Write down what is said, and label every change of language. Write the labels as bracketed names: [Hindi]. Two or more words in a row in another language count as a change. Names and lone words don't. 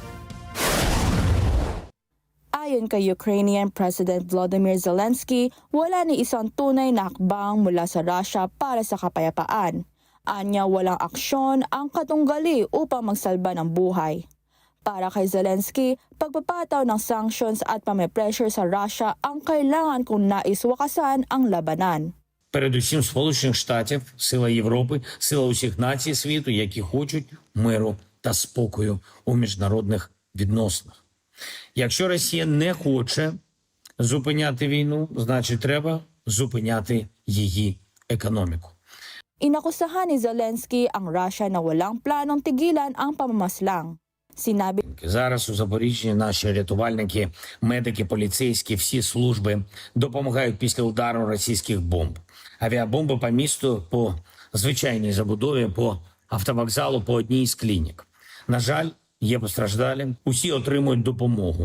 [Filipino] Ayon kay [English] Ukrainian President [Filipino] Volodymyr Zelensky, wala ni isang tunay na hakbang mula sa Russia para sa kapayapaan. Anya walang aksyon ang katunggali upang magsalba ng buhay. Para kay Zelensky, pagpapataw ng sanctions at pame-pressure sa Russia ang kailangan kung nais wakasan ang labanan. [Ukrainian] Передусім Сполучених Штатів, сила Європи, сила усіх націй світу, які хочуть миру та спокою у міжнародних відносинах. Якщо Росія не хоче зупиняти війну, значить треба зупиняти її економіку. [Filipino] Inakusahan ni Zelensky ang Russia na walang planong tigilan ang pamamaslang. Sinabi, [Ukrainian] зараз у Запоріжжі наші рятувальники, медики, поліцейські, всі служби допомагають після удару російських бомб. Авіабомби по місту, по звичайній забудові, по автовокзалу, по одній з клінік. На жаль, є постраждалі, усі отримують допомогу.